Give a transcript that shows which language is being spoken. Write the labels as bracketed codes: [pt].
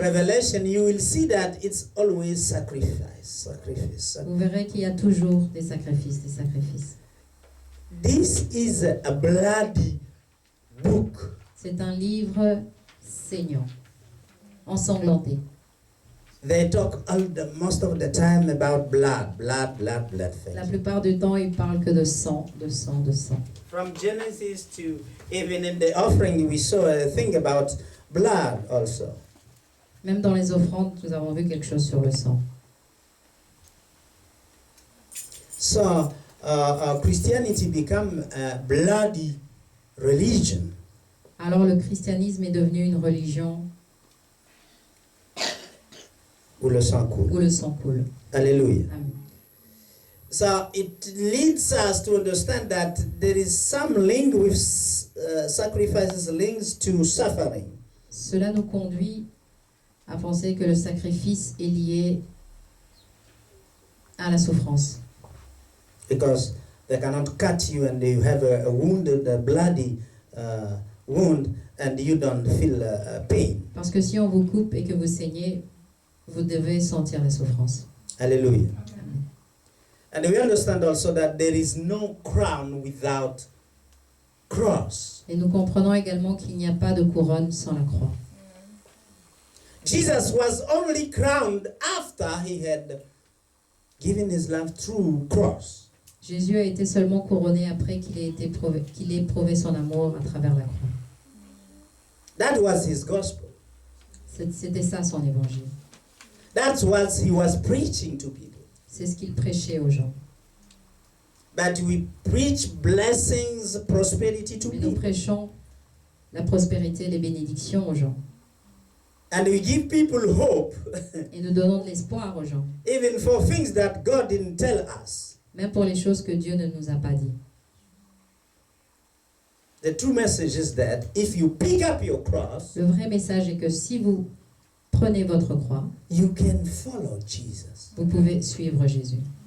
[en] Revelation, you will see that it's always sacrifice. [fr] vous verrez qu'il y a toujours des sacrifices, des sacrifices. [en] This is a bloody book. [fr] C'est un livre saignant, ensanglanté. [en] They talk most of the time about blood. [fr] La [en] Things. [fr] plupart du temps, ils parlent que de sang, de sang, de sang. [en] From Genesis to even in the offering, we saw a thing about blood also. [fr] Même dans les offrandes, nous avons vu quelque chose sur le sang. [en] So Christianity become a bloody religion. [fr] Alors le christianisme est devenu une religion Où le sang coule. où le sang coule. [en] Hallelujah. Amen. So it leads us to understand that there is some link with sacrifices links to suffering. [fr] Cela nous conduit à penser que le sacrifice est lié à la souffrance. [en] Because they cannot cut you and you have a wounded, a bloody wound and you don't feel pain. [fr] Parce que si on vous coupe et que vous saignez, vous devez sentir la souffrance. [en] Hallelujah. And we understand also that there is no crown without cross. [fr] Et nous comprenons également qu'il n'y a pas de couronne sans la croix. [en] Jesus was only crowned after he had given his life through cross. [fr] Jésus a été seulement couronné après qu'il ait prouvé son amour à travers la croix. [en] That was his gospel. [fr] C'était ça son évangile. [en] That's what he was preaching to people. [fr] C'est ce qu'il prêchait aux gens. [en] But we preach blessings, prosperity to [fr] Mais nous [en] people. [fr] prêchons la prospérité et les bénédictions aux gens. [en] And we give people hope, [fr] Et nous donnons de l'espoir aux gens. [en] even for things that God didn't tell us. [fr] Même pour les choses que Dieu ne nous a pas dit. [en] The true message is that if you pick up your cross, [fr] Le vrai message est que si vous prenez votre croix, [en] you can follow Jesus. [fr] vous pouvez suivre Jésus.